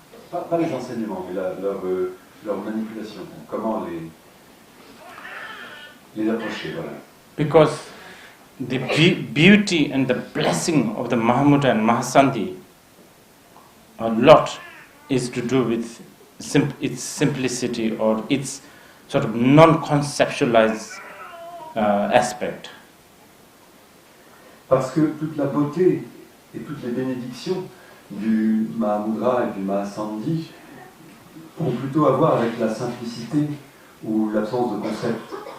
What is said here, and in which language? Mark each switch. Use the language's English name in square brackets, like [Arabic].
[French] Pas les enseignements, mais leur manipulation, comment les approcher, voilà. [English] Because the beauty and the blessing of the Mahamudra and Mahasandhi, a lot is to do with its simplicity or its sort of non-conceptualized aspect. [French] Parce que toute la beauté et toutes les bénédictions du Mahamudra et du Mahasandhi ont plutôt à voir avec la simplicité ou l'absence de concept.